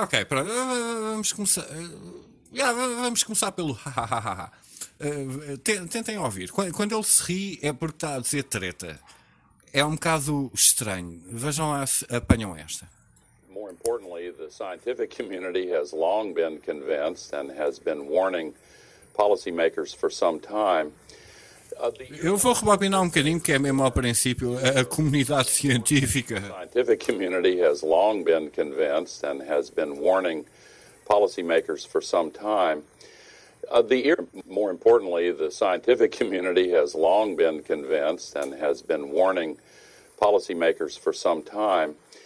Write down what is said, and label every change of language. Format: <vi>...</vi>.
<pt>Ok, pronto, vamos começar. Vamos começar pelo hahaha. Tentem ouvir. Quando ele se ri é porque está a dizer treta. É um bocado estranho. Vejam lá se apanham esta.</pt> <en>More importantly, the scientific community has long been convinced and has been warning policymakers for some time.</en> <pt>Eu vou rebobinar um bocadinho, que é mesmo ao princípio, a comunidade científica.</pt> <en>The scientific community has long been convinced and has been warning policymakers for some time. More importantly, the scientific community has long been convinced and has been warning policymakers for some time.</en>